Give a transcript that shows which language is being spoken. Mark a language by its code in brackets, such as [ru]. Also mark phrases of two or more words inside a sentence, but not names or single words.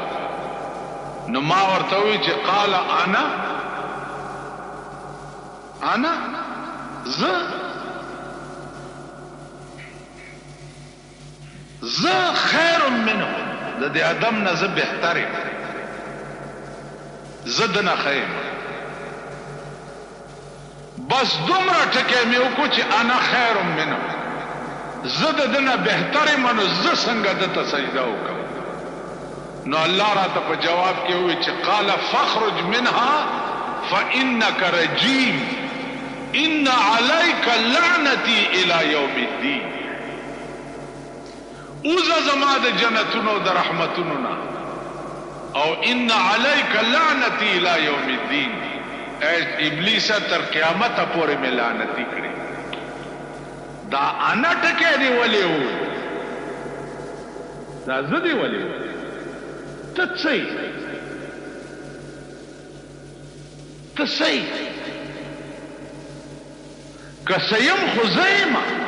[ps] نو ما ورته ووایي چې [ar] قال انا [ps] زه [ar] خیر منه، [ps] د دې آدم نه زه بهتر یم، زه دنه ښه یم. بس دومره ټکی مې وکړو چې [ar] انا خیر منه، [ps] زه د ده نه بهتر یم، نو زه څنګه ده ته سجده وکړم. نو الله راته په جواب کې ووایي چې [ar] قال فاخرج منها فانک رجیم ان علیک لعنتی الی یوم الدین. [ps] اوزه زما د جنتونو د رحمتونو نه، او [ar] ان علیک لعنتی الی یوم الدین، [ps] ابلیسه تر قیامته پورې مې لعنتي کړي. دا انا ټکی دی ولې و، دا زه دی ولې و، ته څه یې، ته څه یې، که څه یم خو زه یمه.